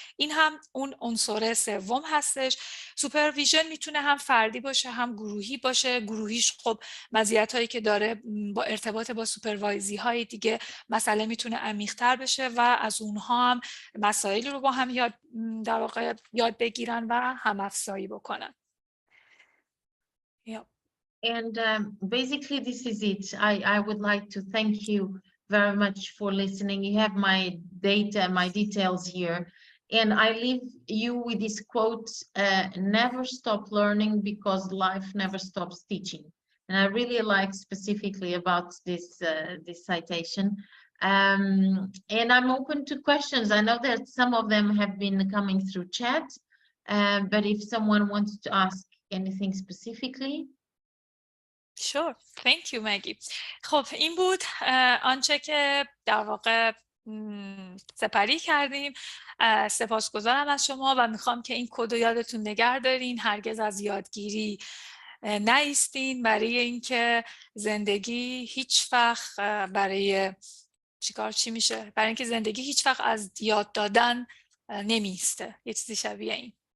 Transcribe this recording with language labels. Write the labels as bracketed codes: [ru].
[fa] این هم اون عنصر سوم هستش. سوپرویژن میتونه هم فردی باشه هم گروهی باشه. گروهیش خب مزیتایی که داره با ارتباط با سوپروایزی های دیگه مسئله میتونه عمیق‌تر بشه و از اونها هم مسائل رو با هم در واقع یاد بگیرن و هم افزایی بکنن. [en] And basically this is it. I would like to thank you very much for listening. You have my data, my details here. And I leave you with this quote, never stop learning because life never stops teaching. And I really like specifically about this citation. And I'm open to questions. I know that some of them have been coming through chat, but if someone wants to ask anything specifically. Sure. Thank you, Maggie. [fa] خب این بود آنچه که در واقع سپری کردیم. سپاسگزارم از شما و میخوام که این کد رو یادتون نگه دارین. هرگز از یادگیری نایستین، برای اینکه زندگی هیچ وقت برای چی میشه؟ برای اینکه زندگی هیچ وقت از یاد دادن نمیسته. یه چیزی شبیه این.